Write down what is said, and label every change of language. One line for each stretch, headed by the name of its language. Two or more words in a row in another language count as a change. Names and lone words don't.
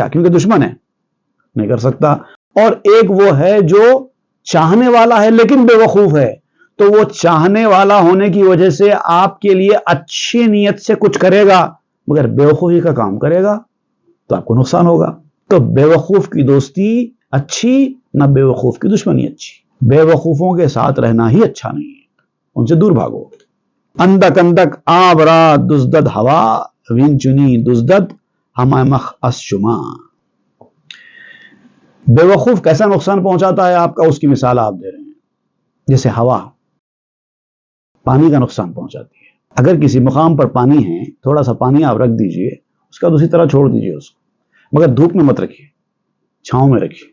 Urdu: کیونکہ دشمن ہے، نہیں کر سکتا. اور ایک وہ ہے جو چاہنے والا ہے لیکن بے وقوف ہے، تو وہ چاہنے والا ہونے کی وجہ سے آپ کے لیے اچھی نیت سے کچھ کرے گا، مگر بے وقوفی کا کام کرے گا تو آپ کو نقصان ہوگا. تو بے وقوف کی دوستی اچھی، نہ بے وقوف کی دشمنی اچھی. بے وقوفوں کے ساتھ رہنا ہی اچھا نہیں ہے، ان سے دور بھاگو۔
Persian: اندک اندک آب را دزدد ہوا، وین چنی دزدد ہمہ مخ اس شما۔
Urdu: بے وقوف کیسا نقصان پہنچاتا ہے آپ کا، اس کی مثال آپ دے رہے ہیں۔ جیسے ہوا پانی کا نقصان پہنچاتی ہے۔ اگر کسی مقام پر پانی ہے، تھوڑا سا پانی آپ رکھ دیجئے، اس کا دوسری طرح چھوڑ دیجئے اس کو، مگر دھوپ میں مت رکھیے، چھاؤں میں رکھیے۔